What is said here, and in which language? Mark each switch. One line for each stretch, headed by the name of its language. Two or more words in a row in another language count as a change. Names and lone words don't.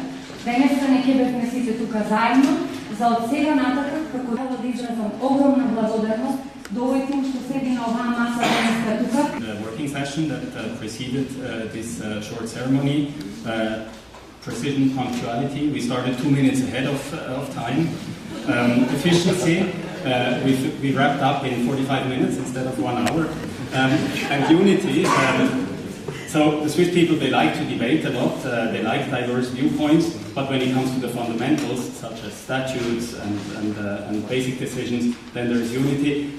Macedonian: Денеска не ќе бевме сите тука заедно, за од сега нататак, како да изразам огромна благодарност до овој тим што седи на оваа маса денеска тука.
English: The working session that preceded this short ceremony, precision punctuality, we started 2 minutes ahead of time. Efficiency, we wrapped up in 45 minutes instead of 1 hour. And unity, so the Swiss people, they like to debate a lot, they like diverse viewpoints, but when it comes to the fundamentals, such as statutes and basic decisions, then there is unity.